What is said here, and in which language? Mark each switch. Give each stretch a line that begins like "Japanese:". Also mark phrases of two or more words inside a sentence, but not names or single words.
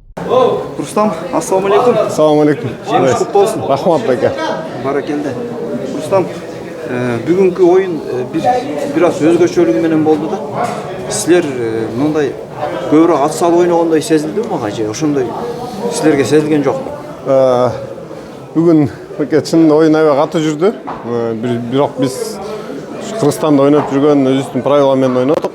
Kazakh: Рустам, ассалаумалейкум. Ассалаумалейкум. Жеңіс құтты болсын. Рахмат бәке. Баракелді. Рустам, бүгінгі ойын біраз
Kyrgyz: өзгөчөлүгү болды да. Силер мындай көбүрөөк ат салып ойногондой сезилди мага же ошондой силерге сезилген жокпу? Бүгүн бәке чын ойын аябай катуу жүрдү. Бирок биз Кыргызстанда ойноп жүргөн өзүбүздүн правила менен ойнодук.